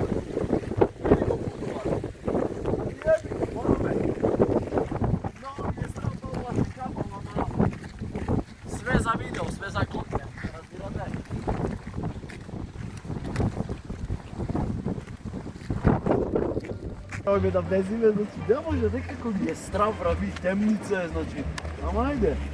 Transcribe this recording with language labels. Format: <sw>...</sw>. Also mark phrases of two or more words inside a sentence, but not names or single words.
<mk>Veliko putovar. Jebi, morame. No, je strano to ova kapama malo. Sve za video, sve za kontent, razbirate. Oj me da влезиме, значи не може некако ги е страв, прави темница е, значи. Ама ајде.</mk>